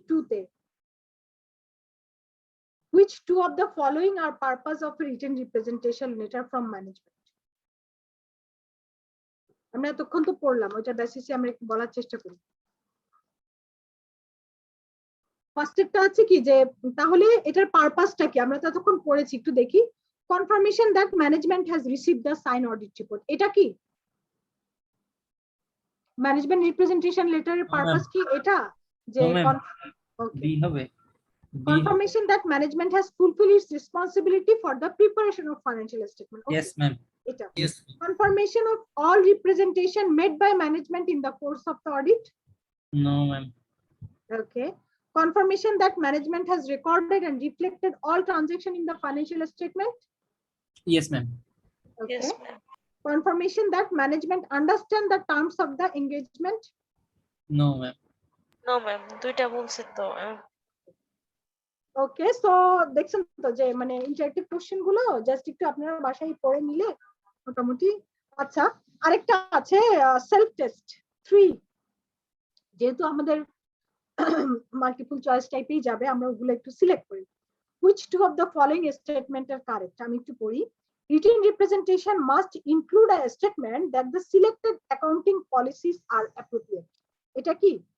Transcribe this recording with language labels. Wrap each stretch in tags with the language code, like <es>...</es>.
<en>তে which two of the following are purpose of written representation letter from management?</en> <bn>আমরা এতক্ষণ তো পড়লাম, ওইটা বেসিসে আমরা একটু বলার চেষ্টা করি। ফার্স্টেরটা আছে কি যে তাহলে এটার পারপাসটা কি, আমরা তো এতক্ষণ পড়েছি, একটু দেখি।</bn> <en>confirmation that management has received the sign audit report,</en> <bn>এটা কি ম্যানেজমেন্ট রিপ্রেজেন্টেশন লেটারের পারপাস কি এটা? যে বি হবে।</bn> <en>confirmation that management has fulfilled its responsibility for the preparation of financial statement. Okay. Yes ma'am.</en> <bn>এটা</bn> <en>Yes. confirmation of all representation made by management in the course of the audit. No ma'am. Okay. Confirmation that management has recorded and reflected all transaction in the financial statement. Yes ma'am. Okay. Yes, ma'am. Confirmation that management understand the terms of the engagement. No ma'am. No, ma'am.</en> <bn>দুইটা বলছি তো। ওকে, so দেখছেন তো যে মানে interactive question গুলো just একটু আপনারা বাসায় পড়ে নিলে মোটামুটি। আচ্ছা, আরেকটা আছে সেলফ টেস্ট 3, যেহেতু আমাদের মাল্টিপল চয়েস টাইপেই যাবে, আমরা ওগুলো একটু সিলেক্ট করি।</bn> <en>which two of the following statement are correct?</en> <bn>আমি একটু পড়ি।</bn> <en>written representation must include a statement that the selected accounting policies are appropriate.</en> <bn>এটা কি?</bn>